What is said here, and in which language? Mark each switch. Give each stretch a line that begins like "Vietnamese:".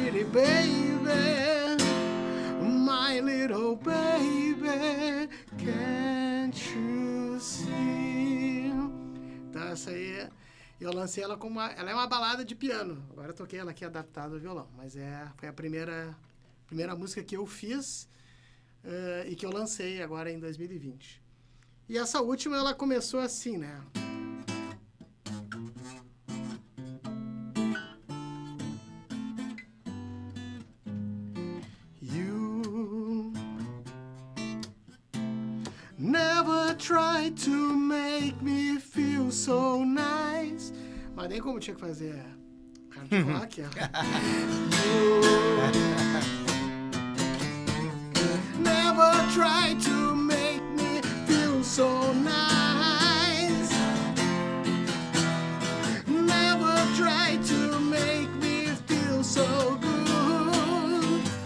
English: baby, my little baby, can't you see?
Portuguese: Então essa aí, eu lancei ela como ela é uma balada de piano. Agora eu toquei ela aqui adaptada ao violão, mas foi a primeira música que eu fiz e que eu lancei agora em 2020. E essa última, ela começou assim, né?
English: You never tried to make me feel so nice.
Portuguese: Mas nem como tinha que fazer hard rock.
English: Never tried to make me feel so nice. Never tried to make me feel so good.